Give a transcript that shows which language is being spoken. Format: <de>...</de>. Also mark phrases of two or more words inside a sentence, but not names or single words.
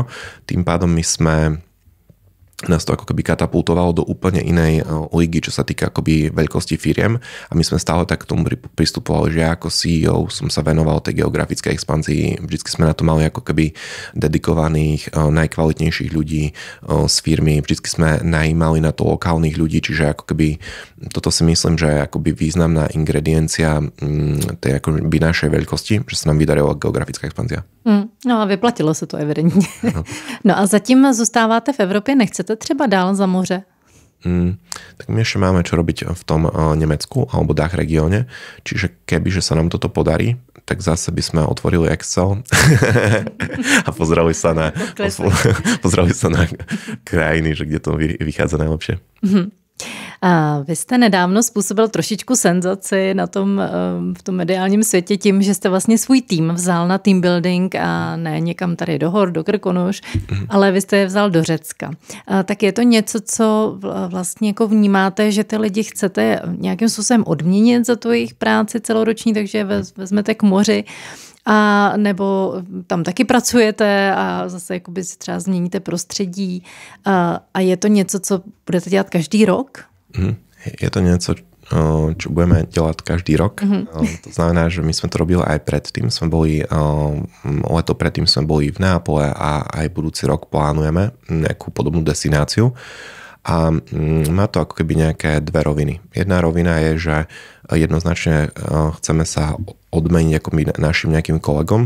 <sk>Tým pádom nás to ako keby katapultovalo do úplne inej ligy, čo sa týka akoby veľkosti firiem a my sme stále tak k tomu pristupovali, že ja ako CEO som sa venoval tej geografickej expanzii, vždycky sme na to mali ako keby dedikovaných najkvalitnejších ľudí z firmy, vždycky sme najímali na to lokálnych ľudí, čiže ako keby toto si myslím, že je akoby významná ingrediencia tej akoby našej veľkosti, že sa nám vydarila geografická expanzia.</sk> <cs>No a vyplatilo se to evidentně. No a zatím zůstáváte v Evropě, nechcete třeba dál za moře?</cs> <sk>Tak my ešte máme čo robiť v tom Nemecku alebo DACH regióne, čiže kebyže sa nám toto podarí, tak zase by sme otvorili Excel a pozreli sa na krajiny, že kde to vychádza najlepšie.</sk> <cs>A vy jste nedávno způsobil trošičku senzaci v tom mediálním světě tím, že jste vlastně svůj tým vzal na</cs> <en>team building</en> <cs>a ne někam tady do hor, do Krkonoš, ale vy jste je vzal do Řecka. Tak je to něco, co vlastně jako vnímáte, že ty lidi chcete nějakým způsobem odměnit za tu jejich práci celoroční, takže vezmete k moři, a nebo tam taky pracujete a zase jakoby si třeba změníte prostředí a je to něco, co budete dělat každý rok?</cs> <sk>Je to niečo, čo budeme delať každý rok. To znamená, že my sme to robili aj predtým. Leto predtým sme boli v Neapole a aj budúci rok plánujeme nejakú podobnú destináciu. A má to ako keby nejaké dve roviny. Jedna rovina je, že jednoznačne chceme sa odmeniť ako našim nejakým kolegom.</sk>